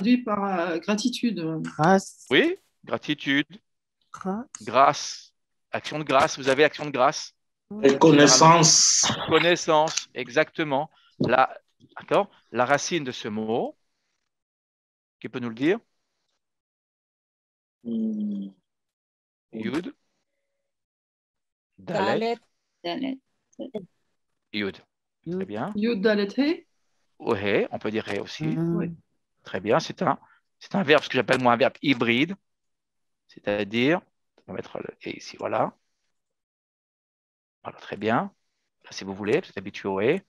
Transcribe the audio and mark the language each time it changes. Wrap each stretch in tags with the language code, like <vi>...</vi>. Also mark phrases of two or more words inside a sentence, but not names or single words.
<fr>traduit par gratitude. Grâce. Oui, gratitude. Grâce. Action de grâce. Vous avez action de grâce. Reconnaissance. Reconnaissance, exactement. D'accord. La racine de ce mot, qui peut nous le dire? Yud. Dalet. Yud. Très bien. Yud Dalet He. He, on peut dire He aussi. Oui. Très bien. C'est un verbe, ce que j'appelle moi un verbe hybride. C'est-à-dire, on va mettre le He ici, voilà. Voilà, très bien. Là, si vous voulez, vous êtes habitué au He.</fr>